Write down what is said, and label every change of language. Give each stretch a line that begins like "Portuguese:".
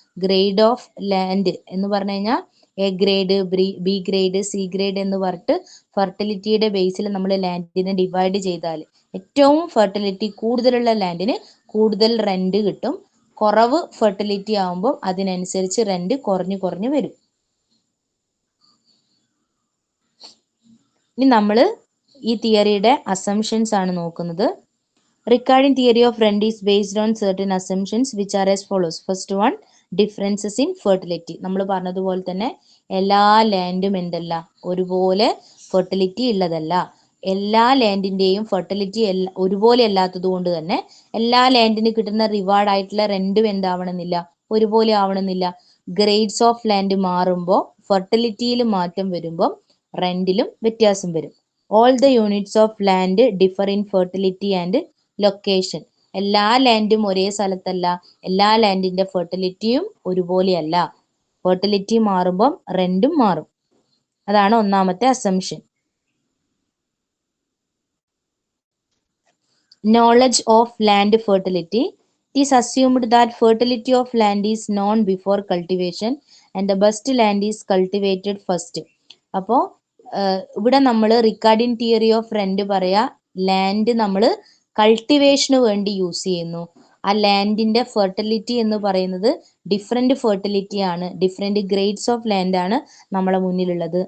Malayalam: Grade of land എന്ന് പറഞ്ഞു കഴിഞ്ഞാൽ A grade, B grade, C grade എന്ന് പറഞ്ഞിട്ട് ഫെർട്ടിലിറ്റിയുടെ ബേസിൽ നമ്മൾ ലാൻഡിനെ ഡിവൈഡ് ചെയ്താൽ ഏറ്റവും ഫെർട്ടിലിറ്റി കൂടുതലുള്ള ലാൻഡിന് കൂടുതൽ റെന്റ് കിട്ടും. കുറവ് ഫെർട്ടിലിറ്റി ആകുമ്പോൾ അതിനനുസരിച്ച് റെന്റ് കുറഞ്ഞു കുറഞ്ഞു വരും. ഇനി നമ്മൾ ഈ തിയറിയുടെ അസംഷൻസ് ആണ് നോക്കുന്നത്.
English: Ricardian theory of rent is based on certain assumptions which are as follows. First one, differences in fertility.
Malayalam: നമ്മൾ പറഞ്ഞതുപോലെ തന്നെ എല്ലാ ലാൻഡും എന്തല്ല, ഒരുപോലെ ഫെർട്ടിലിറ്റി ഉള്ളതല്ല. എല്ലാ ലാൻഡിന്റെയും ഫെർട്ടിലിറ്റി ഒരുപോലെ അല്ലാത്തത് കൊണ്ട് തന്നെ എല്ലാ ലാൻഡിന് കിട്ടുന്ന റിവാർഡ് ആയിട്ടുള്ള റെന്റും എന്താവണമെന്നില്ല, ഒരുപോലെ ആവണമെന്നില്ല. ഗ്രേഡ്സ് ഓഫ് ലാൻഡ് മാറുമ്പോൾ ഫെർട്ടിലിറ്റിയിൽ മാറ്റം വരുമ്പോൾ റെന്റിലും വ്യത്യാസം വരും.
English: All the units of land differ in fertility and location.
Malayalam: എല്ലാ ലാൻഡും ഒരേ സ്ഥലത്തല്ല, എല്ലാ ലാൻഡിന്റെ ഫെർട്ടിലിറ്റിയും ഒരുപോലെയല്ല. ഫെർട്ടിലിറ്റി മാറുമ്പം റെന്റും മാറും. അതാണ് ഒന്നാമത്തെ assumption.
English: Knowledge of land fertility. It is assumed that fertility of land is known before cultivation and the best land is cultivated first.
Malayalam: അപ്പോൾ ഇവിടെ നമ്മൾ റിക്കാർഡിയൻ തിയറി ഓഫ് റെന്റ് പറയാ, ലാൻഡ് നമ്മൾ കൾട്ടിവേഷന് വേണ്ടി യൂസ് ചെയ്യുന്നു. ആ ലാൻഡിന്റെ ഫെർട്ടിലിറ്റി എന്ന് പറയുന്നത് ഡിഫറെന്റ് ഫെർട്ടിലിറ്റി ആണ്, ഡിഫറെന്റ് ഗ്രേഡ്സ് ഓഫ് ലാൻഡ് ആണ് നമ്മളെ മുന്നിലുള്ളത്.